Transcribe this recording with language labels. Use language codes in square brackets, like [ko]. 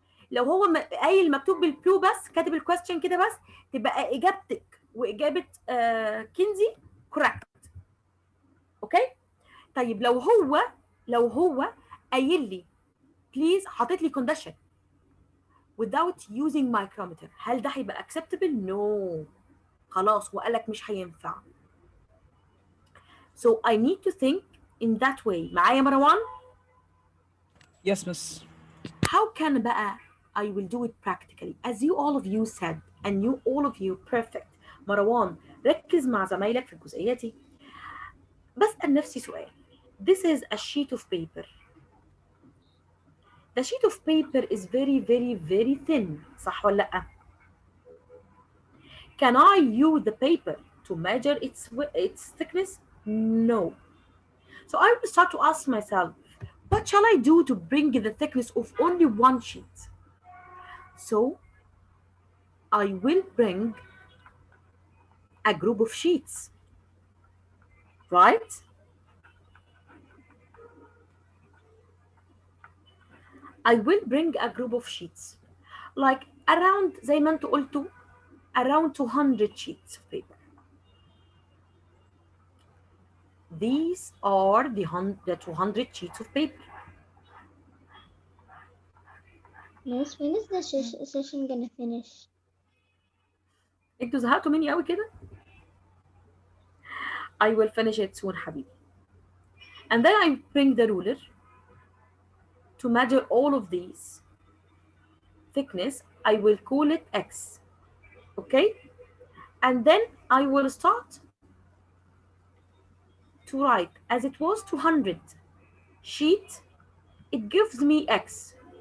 [ar] لو هو قايل المكتوب بالبلو بس، كاتب الكويستشن كده بس، تبقى اجابتك واجابه كنزي كوريكت. اوكي؟ طيب لو هو قايل لي بليز، حاطط لي كونديشن [en] without using micrometer، [ar] هل ده هيبقى acceptable؟ No. خلاص وقال لك مش هينفع. [en] So I need to think in that way. [ar] معايا مروان؟ [en] Yes, miss. How can بقى I will do it practically as you all of you said and you all of you perfect. [ar] مروان ركز مع زمايلك في الجزئية دي. بسأل نفسي سؤال. [en] This is a sheet of paper. The sheet of paper is very very very thin. [ar] صح ولا لأ؟ [en] Can I use the paper to measure its thickness? No. So I will start to ask myself, what shall I do to bring the thickness of only one sheet? So I will bring a group of sheets, right? I will bring a group of sheets, like around [ar] زي ما انتوا قلتوا [en] around 200 sheets of paper. These are the 200 sheets of paper. Miss, when is the session gonna finish? [ar] انتوا زهقتوا مني قوي كده؟ [en] I will finish it soon [ar] حبيبي. [en] And then I bring the ruler to measure all of these. Thickness, I will call it X. Okay? And then I will start to write as it was 200 sheet, it gives me X.